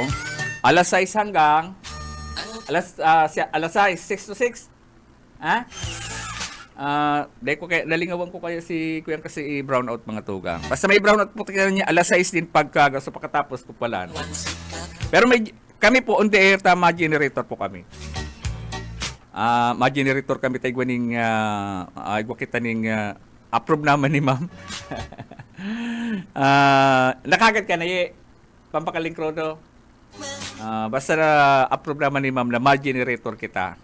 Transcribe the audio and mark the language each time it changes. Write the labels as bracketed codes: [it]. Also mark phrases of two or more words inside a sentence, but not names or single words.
[bik] Alas 6 hanggang alas 6, 6 to 6. Nalingawan ko kayo si Kuya kasi brownout mga tugang. Basta may brownout po niya alas 6 din pagka so pagkatapos ko pala. Pero kami po [en] on the air [bik] ma-generator po kami. Ma-generator kami tayo ning kita ning approve naman ni ma'am. Nakagad ka na pampakaling krono. Basta na approve naman ni ma'am na ma-generator kita.